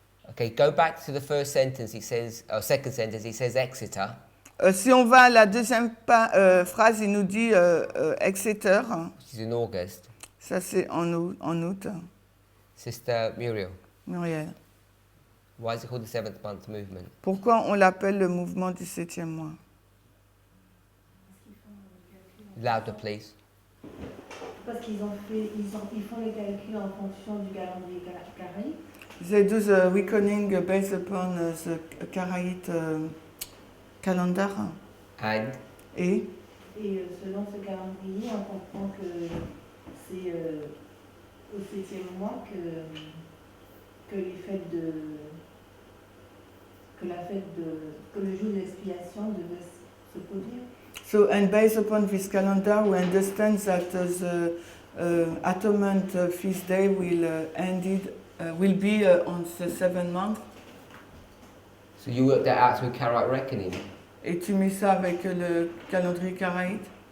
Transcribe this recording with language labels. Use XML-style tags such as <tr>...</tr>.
<en>Okay, go back to the first sentence. It says, second sentence. It says Exeter.</en> <fr>Si on va à la deuxième phrase, il nous dit Exeter.</fr> <en>Which is in August.</en> <fr>Ça c'est en août.</fr> <en>Sister Muriel, Muriel. why is it called the 7th month movement?</en> <fr>Pourquoi on l'appelle le mouvement du 7e mois?</fr> <en>Louder, please.</en> <fr>Parce qu'ils font les calculs en fonction du calendrier caraïbe.</fr> <en>They do the reckoning based upon the Karaite calendar. And</en> <fr>Et Selon ce calendrier, on comprend que c'est au 7e mois que les fêtes que le jour de l'expiation devait se produire.</fr> <en>So, and based upon this calendar, we understand that the Atonement feast day will be on the 7th month. So you worked that out through Karaite reckoning?</en> <fr>Et tu mets ça avec le calendrier karaïte?</fr>